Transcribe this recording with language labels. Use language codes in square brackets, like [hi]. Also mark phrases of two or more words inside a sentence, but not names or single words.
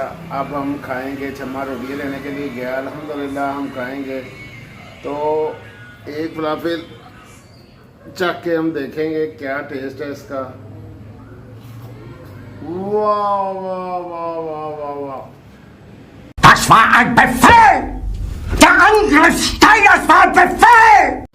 [hi] अब हम खाएंगे। छम्मा रोटियाँ लेने के लिए गया, अल्हम्दुलिल्लाह हम खाएंगे। तो एक फलाफल चख के हम देखेंगे क्या टेस्ट है इसका। वाह वाह वाह वाह वाह वाह। [de] Das war ein Befehl! Der Angriff Steiners war ein Befehl!